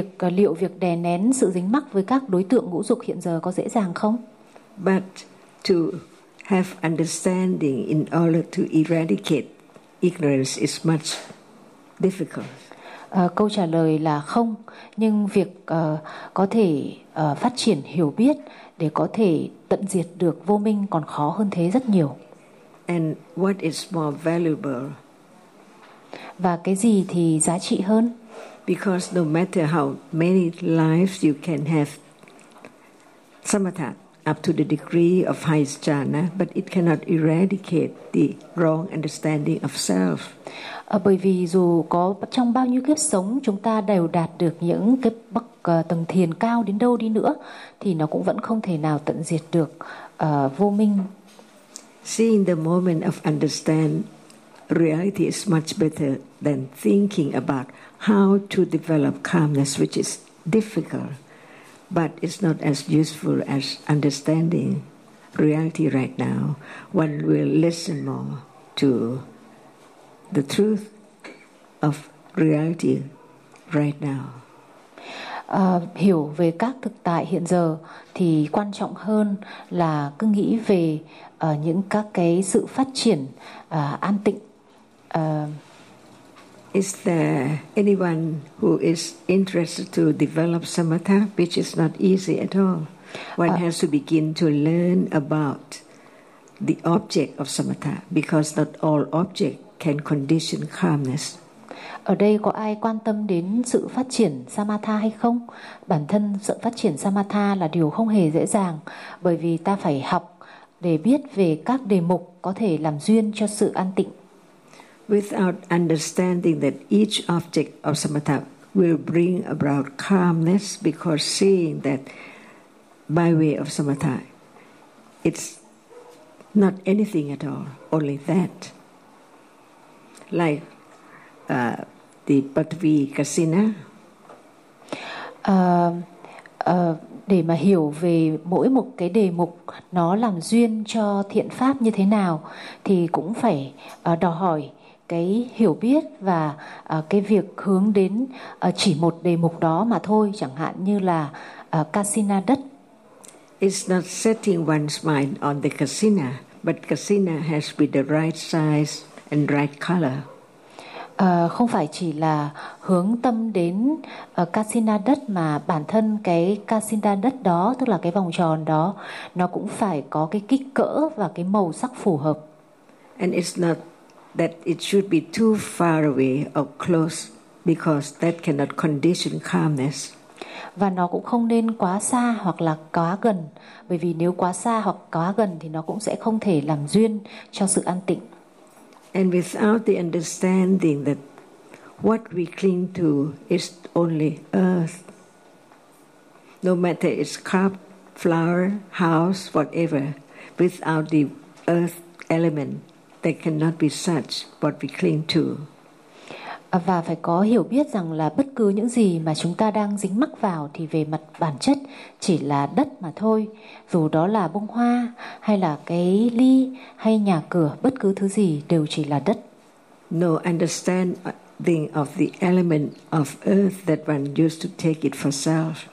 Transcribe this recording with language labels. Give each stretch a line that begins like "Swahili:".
Vietnamese: Liệu việc đè nén sự dính mắc với các đối tượng ngũ dục hiện giờ có dễ dàng không?
English: But to have understanding in order to eradicate ignorance is much difficult.
Vietnamese: Câu trả lời là không, nhưng việc có thể phát triển hiểu biết để có thể tận diệt được vô minh còn khó hơn thế rất nhiều.
English: And what is more valuable?
Vietnamese: Và cái gì thì giá trị hơn?
English: Because no matter how many lives you can have samatha up to the degree of highest jhana, but it cannot eradicate the wrong understanding of self.
Vietnamese: Bởi vì dù có trong bao nhiêu kiếp sống chúng ta đều đạt được những cái bậc tầng thiền cao đến đâu đi nữa thì nó cũng vẫn không thể nào tận diệt được vô minh.
English: Seeing the moment of understanding reality is much better than thinking about how to develop calmness, which is difficult, but it's not as useful as understanding reality right now. One will listen more to the truth of reality right now.
Vietnamese: Hiểu về các thực tại hiện giờ thì quan trọng hơn là cứ nghĩ về những các cái sự phát triển an tịnh.
English: Is there anyone who is interested to develop samatha, which is not easy at all? One has to begin to learn about the object of samatha, because not all objects can condition calmness.
Vietnamese: Ở đây có ai quan tâm đến sự phát triển samatha hay không? Bản thân sự phát triển samatha là điều không hề dễ dàng, bởi vì ta phải học để biết về các đề mục có thể làm duyên cho sự an tịnh.
English: Without understanding that each object of samatha will bring about calmness, because seeing that by way of samatha, it's not anything at all, only that. Like the Patvi Kasina.
Vietnamese: Để mà hiểu về mỗi một cái đề mục nó làm duyên cho thiện pháp như thế nào thì cũng phải đòi hỏi cái hiểu biết và cái việc hướng đến chỉ một đề mục đó mà thôi, chẳng hạn như là Kasina đất.
English: It's not setting one's mind on the Kasina, but Kasina has to be the right size and right color.
Vietnamese: Không phải chỉ là hướng tâm đến Kasina đất, mà bản thân cái Kasina đất đó, tức là cái vòng tròn đó, nó cũng phải có cái kích cỡ và cái màu sắc phù hợp.
English: And it's not that it should be too far away or close, because that cannot condition calmness.
Vietnamese: Và nó cũng không nên quá xa hoặc là quá gần, bởi vì nếu quá xa hoặc quá gần thì nó cũng sẽ không thể làm duyên cho sự an tịnh.
English: And without the understanding that what we cling to is only earth, no matter it's cup, flower, house, whatever, without the earth element, there cannot be such what we cling to.
Vietnamese: Và phải có hiểu biết rằng là bất cứ những gì mà chúng ta đang dính mắc vào thì về mặt bản chất chỉ là đất mà thôi, dù đó là bông hoa hay là cái ly hay nhà cửa, bất cứ thứ gì đều chỉ là đất.
English: No understanding of the element of earth that one used to take it for self.